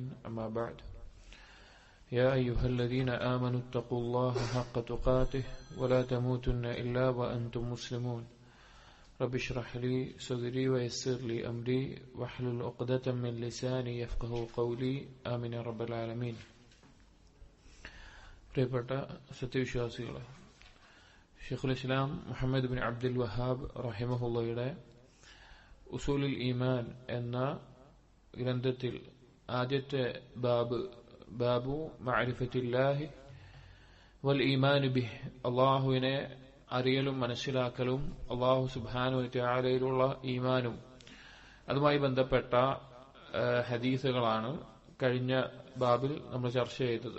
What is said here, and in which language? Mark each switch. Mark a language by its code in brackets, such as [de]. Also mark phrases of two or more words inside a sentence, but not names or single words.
[ar] أما بعد، يا أيها الذين آمنوا اتقوا الله حق تقاته ولا تموتن إلا وأنتم مسلمون. رب اشرح لي صدري ويسر لي أمري واحلل عقدة من لساني يفقهوا قولي. آمين يا رب العالمين. [ml] പ്രിയപ്പെട്ട സത്യവിശ്വാസികളെ, ഷെയ്ഖുൽ ഇസ്ലാം മുഹമ്മദ് ബിൻ അബ്ദുൽ വഹാബ് റഹിമഹുള്ളയുടെ ഉസൂലുൽ ഈമാൻ എന്ന ഗ്രന്ഥത്തിൽ ആദ്യത്തെ [ar] باب معرفة الله والإيمان به, [ml] അള്ളാഹുവിനെ അറിയലും മനസ്സിലാക്കലും [ar] الله سبحانه و [ml] തആലയിലുള്ള ഈമാനും അതുമായി ബന്ധപ്പെട്ട ഹദീസുകളാണ് കഴിഞ്ഞ ബാബിൽ നമ്മൾ ചർച്ച ചെയ്തത്.